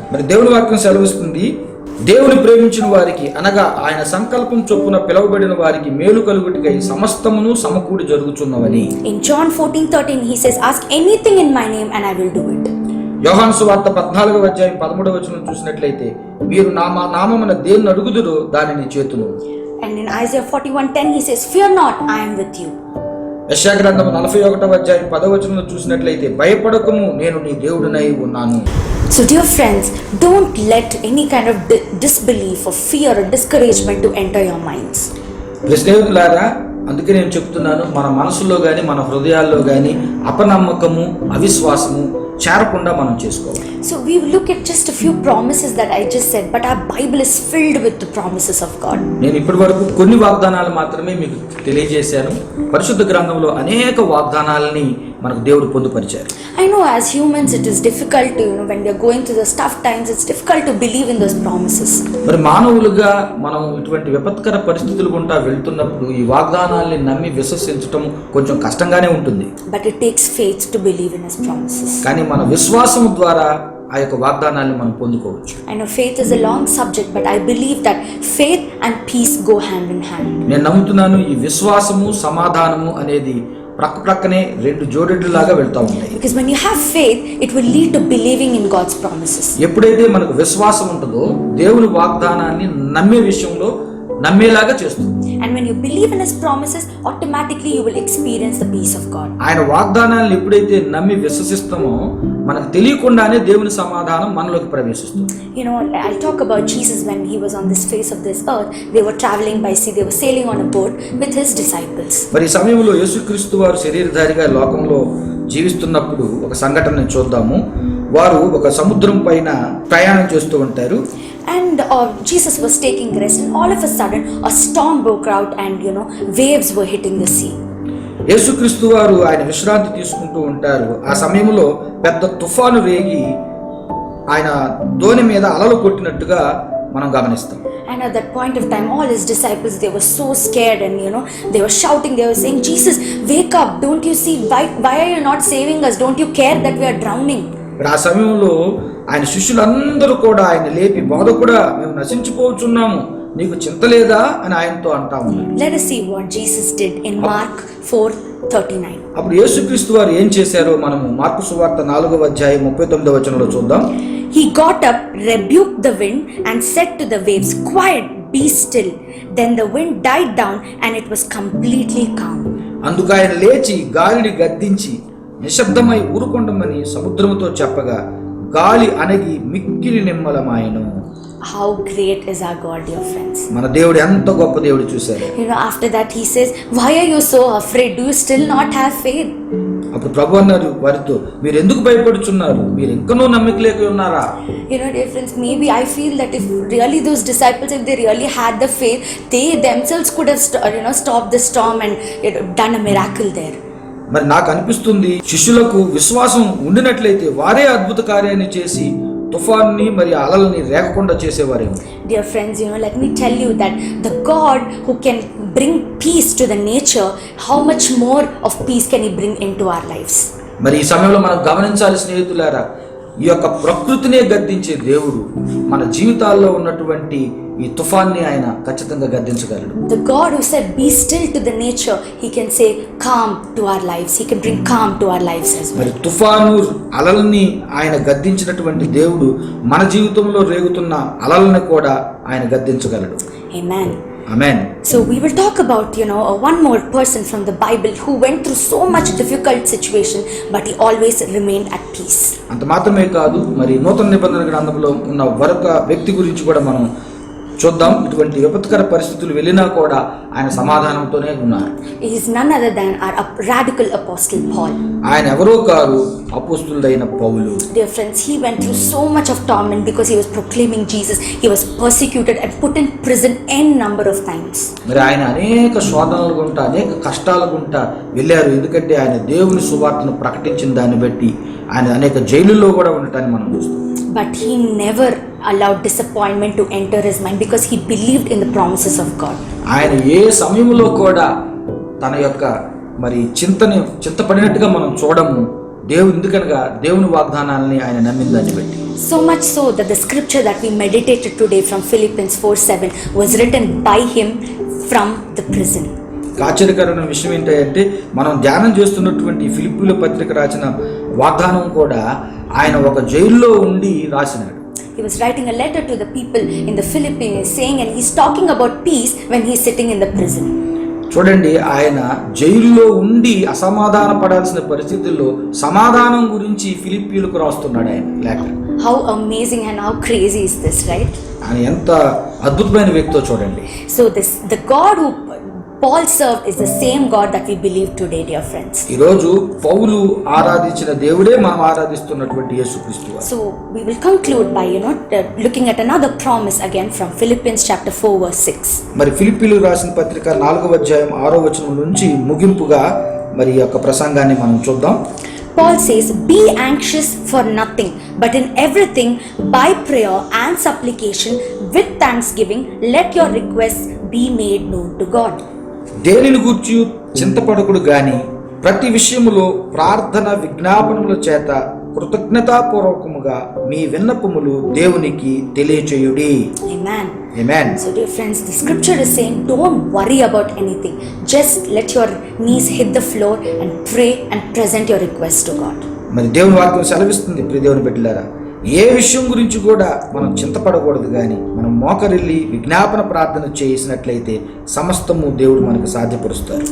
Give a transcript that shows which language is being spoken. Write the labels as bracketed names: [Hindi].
[Telugu] మరి దేవుని వాక్యం సెలవిస్తుంది, దేవుని ప్రేమించిన వారికి అనగా ఆయన సంకల్పం చొప్పున పిలువబడిన వారికి మేలు కలుగుటకై సమస్తమును సమకూడి జరుగుచున్నవని. [English] In John 14:13 he says, "Ask anything in my name and I will do it." [Telugu] యోహాను సువార్త 14వ అధ్యాయం 13వ వచనం చూసినట్లయితే, మీరు నామమున దేన్ని అడుగుదురో దానిని చేతును. [English] And in Isaiah 41:10 he says, "Fear not, I am with you." [Telugu] యెషయా గ్రంథం 41వ అధ్యాయం 10వ వచనంలో చూసినట్లయితే, భయపడకము నేను నీ దేవుడినై ఉన్నాను. [English] So dear friends, don't let any kind of disbelief or fear or discouragement to enter your minds. [Telugu] స్నేహితులారా, అందుకే నేను చెప్తున్నాను, మన మనసులో కానీ మన హృదయాల్లో కానీ అపనమ్మకము అవిశ్వాసము చేరకుండా మనం చేసుకోవాలి. [English] So we look at just a few promises that I just said, but our Bible is filled with the promises of God. [Telugu] నేను ఇప్పటి వరకు కొన్ని వాగ్దానాలు మాత్రమే మీకు తెలియజేశాను. పరిశుద్ధ గ్రంథంలో అనేక వాగ్దానాలని మనకు దేవుడు పొందుపరిచారు. [English] I know as humans it is difficult to, you know, when we are going through the tough times, it's difficult to believe in those promises. [Telugu] మరి మానవులుగా మనం ఇటువంటి విపత్కర పరిస్థితులు గుండా వెళ్తున్నప్పుడు ఈ వాగ్దానాల్ని నమ్మి విశ్వసించడం కొంచెం కష్టంగానే ఉంటుంది. [English] But it takes faith to believe in his promises. [Telugu] కానీ మన విశ్వాసం ద్వారా ఆ యొక్క వాగ్దానాన్ని మనం పొందుకోవచ్చు. [English] I know faith is a long subject, but I believe that faith and peace go hand in hand. [Telugu] నేను నమ్ముతున్నాను, ఈ విశ్వాసము సమాధానము అనేది ప్రక్కనే రెండు జోడెడ్లలాగా వెళ్తా ఉంటాయి. [English] Because when you have faith, it will lead to believing in God's promises. [Telugu] ఎప్పుడైతే మనకు విశ్వాసం ఉంటుందో దేవుని వాగ్దానాన్ని నమ్మే విషయంలో నమ్మేలాగా చేస్తుంది. [English] And when you believe in his promises, automatically you will experience the peace of God. [Telugu] ఆయన వాగ్దానాలను ఎప్పుడైతే నమ్మి విశ్వసిస్తామో మనకు తెలియకుండానే దేవుని సమాధానం మనలోకి ప్రవేశిస్తుంది. [English] You know, I'll talk about Jesus when he was on this face of this earth. They were traveling by sea. They were sailing on a boat with his disciples. [Telugu] మరి ఈ సమయంలో యేసుక్రీస్తు వారు శరీరధారిగా లోకంలో జీవిస్తున్నప్పుడు ఒక సంఘటనని చూద్దాము. వారు ఒక సముద్రం పైన ప్రయాణం చేస్తూ ఉంటారు. [English] And Jesus was taking rest, and all of a sudden a storm broke out, and you know, waves were hitting the sea. [Telugu] యేసుక్రీస్తు వారు ఆయన విశ్రాంతి తీసుకుంటూ ఉంటారు. ఆ సమయంలో పెద్ద తుఫాను రేగి ఆయన దోణి మీద అలలు కొట్టినట్టుగా మనం గమనిస్తాం. [English] And at that point of time, all his disciples, they were so scared, and you know, they were shouting, they were saying, "Jesus, wake up, don't you see, why are you not saving us? Don't you care that we are drowning?" [Telugu] ఆ సమయంలో ఆయన శిష్యులందరూ కూడా ఆయన లేపి, బోధకుడా, మేము నశించిపోతున్నాము, నీకు చింత లేదా అని ఆయనతో అంటా ఉన్నారు. [English] Let us see what Jesus did in Mark 4:39. [Telugu] అప్పుడు యేసుక్రీస్తు వారు ఏం చేశారో మనము మార్కు సువార్త 4వ అధ్యాయం 39వ వచనంలో చూద్దాం. [English] He got up, rebuked the wind, and said to the waves, "Quiet, be still." Then the wind died down, and it was completely calm. [Telugu] అందుకు ఆయన లేచి గాలిని గద్దించి నిశ్శబ్దమై ఊరుకొండమని సముద్రముతో చెప్పగా గాలి అణగి మిక్కిలి నిమ్మలమాయెను. [English] How great is our God, dear friends. [Telugu] మన దేవుడు ఎంత గొప్ప దేవుడు చూశారు. [English] You know, after that he says, "Why are you so afraid? Do you still not have faith?" [Telugu] అప్పుడు ప్రభు అన్నారు వారితో, మీరు ఎందుకు భయపడుచున్నారు? మీరు ఇంకనూ నమ్మిక లేక ఉన్నారా? [English] You know, dear friends, maybe I feel that if really those disciples, if they really had the faith, they themselves could have stopped the storm and done a miracle there. [Telugu] మరి నాకు అనిపిస్తుంది, శిష్యులకు విశ్వాసం ఉండినట్లయితే వారే అద్భుత కార్యాన్ని చేసి తుఫాన్ని మరి అలలని రేగకుండా చేసేవారేమో. [English] Dear friends, you know, let me tell you that the God who can bring peace to the nature, how much more of peace can he bring into our lives? [Telugu] మరి ఈ సమయంలో మనం గమనించాలి స్నేహితులారా, ఈ యొక్క ప్రకృతినే గద్దించే దేవుడు మన జీవితాల్లో ఉన్నటువంటి ఈ తుఫాన్ని ఆయన ఖచ్చితంగా గద్దించగలడు. [English] The God who said be still to the nature, he can say calm to our lives. He can bring calm to our lives as well. [Telugu] మరి తుఫాను అలల్ని ఆయన గద్దించినటువంటి దేవుడు మన జీవితంలో రేగుతున్న అలల్ని కూడా ఆయన గద్దించగలడు. [English] Amen. [Telugu] Amen. [English] So we will talk about, one more person from the Bible who went through so much difficult situation, but he always remained at peace. [Telugu] అంత మాత్రమే కాదు, మరి నూతన నిబంధన గ్రంథంలో ఉన్న మరొక వ్యక్తి గురించి కూడా మనం చూద్దాం. ఇటువంటి విపత్కర పరిస్థితులు వెళ్ళినా కూడా ఆయన సమాధానంతోనే ఉన్నారు. [English] He is none other than our radical apostle Paul. [Telugu] ఆయన ఎవరో కాదు, అపోస్తులుడైన పౌలు. [English] Dear friends, he went through so much of torment because he was proclaiming Jesus. He was persecuted and put in prison n number of times. [Telugu] మరి ఆయన అనేక శోధనలు గుంటా, అనేక కష్టాలు గుంటా వెళ్ళారు. ఎందుకంటే ఆయన దేవుని సువార్తను ప్రకటించిన దాన్ని బట్టి ఆయన అనేక జైలుల్లో కూడా ఉండటాన్ని మనం చూస్తాం. [English] But he never allowed disappointment to enter his mind because he believed in the promises of God. [Telugu] ఆయన ఏ సమయంలో కూడా తన యొక్క మరి చింతపడినట్టుగా మనం చూడము. ఎందుకనగా దేవుని వాగ్దానాలని ఆయన నమ్మిందని బట్టి. [English] So much so that the scripture that we meditated today from Philippians 4:7 was written by him from the prison. [Telugu] ఆశ్చర్యకరమైన విషయం ఏంటంటే మనం ధ్యానం చేస్తున్నటువంటి ఫిలిప్పీల పత్రిక రాసిన వాగ్దానం కూడా ఆయన ఒక జైల్లో ఉండి రాసినాడు. [English] He was writing a letter to the people in the Philippines saying, and he's talking about peace when he's sitting in the prison. [Telugu] చూడండి, ఆయన జైల్లో ఉండి అసమాధాన పడాల్సిన పరిస్థితుల్లో సమాధానం గురించి ఫిలిప్పీలకు రాస్తున్నాడు ఆయన లేఖ. [English] How amazing and how crazy is this, right? [Telugu] ఆయన ఎంత అద్భుతమైన వ్యక్తో చూడండి. [English] So the God who Paul served is the same God that we believe today, dear friends. [Telugu] ఈరోజు పౌలు ఆరాధించిన దేవుడే మనం ఆరాధిస్తున్నటువంటి యేసుక్రీస్తు. [English] So we will conclude by looking at another promise again from Philippians chapter 4 verse 6. [Telugu] మరి ఫిలిప్పీలకు రాసిన పత్రిక 4వ అధ్యాయం 6వ వచనం నుంచి ముగింపుగా మరి ఈ యొక్క ప్రసంగాన్ని మనం చూద్దాం. [English] Paul says, "Be anxious for nothing, but in everything by prayer and supplication with thanksgiving let your requests be made known to God." [Telugu] దేనిని గూర్చి చింతపడకుడు గాని ప్రతి విషయములో ప్రార్థన విజ్ఞాపనముల చేత కృతజ్ఞతాపూర్వకముగా మీ విన్నపములు దేవునికి తెలియచేయుడి. [English] Amen. Amen. So dear friends, the scripture is saying don't worry about anything. Just let your knees hit the floor and pray and present your request to God. [Telugu] మరి దేవుని వాక్యం సెలవిస్తుంది, ప్రియ దేవుని బిడ్డలారా, ఏ విషయం గురించి కూడా మనం చింతపడకూడదు కానీ మనం మోకరిల్లి విజ్ఞాపన ప్రార్థన చేసినట్లయితే సమస్తము దేవుడు మనకు సాధ్యపరుస్తారు.